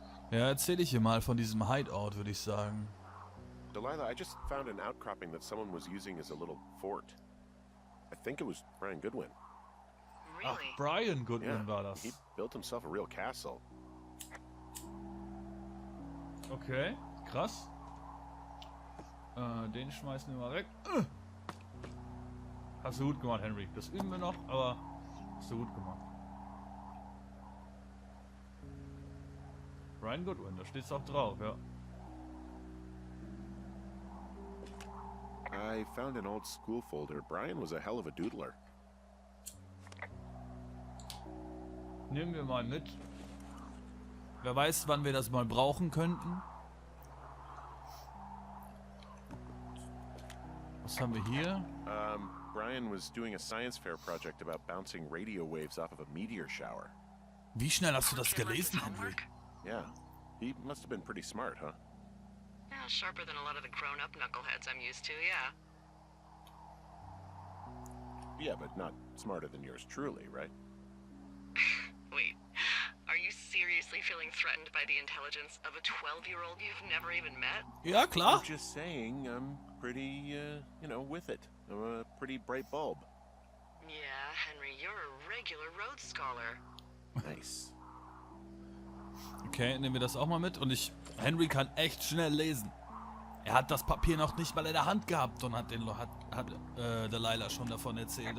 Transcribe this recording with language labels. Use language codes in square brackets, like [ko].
[de] Ja, erzähle ich hier mal von diesem Hideout, würde ich sagen. [en] Delilah, I just found an outcropping that someone was using as a little fort. I think it was Brian Goodwin. [de] Ach, Brian Goodwin war das. [en] He built himself a real castle. [de] Okay, krass. Den schmeißen wir mal weg. Hast du gut gemacht, Henry. Das üben wir noch, aber hast du gut gemacht. Brian Goodwin, da steht's auch drauf, ja. [en] I found an old school folder. Brian was a hell of a doodler. [de] Nehmen wir mal mit. Wer weiß, wann wir das mal brauchen könnten. Was haben wir hier? [en] Brian was doing a science fair project about bouncing radio waves off of a meteor shower. [de] Wie schnell hast du das gelesen, Henry? [en] Yeah, he must have been pretty smart, huh? Yeah, sharper than a lot of the grown-up knuckleheads I'm used to, yeah. Yeah, but not smarter than yours truly, right? Wait, are you seriously feeling threatened by the intelligence of a 12-year-old you've never even met? [de] Ja, klar. [en] I'm just saying, I'm pretty, with it. I'm a pretty bright bulb. Yeah, Henry, you're a regular Rhodes Scholar. Nice. [de] Okay, nehmen wir das auch mal mit. Und Henry kann echt schnell lesen. Er hat das Papier noch nicht mal in der Hand gehabt und hat Delilah schon davon erzählt.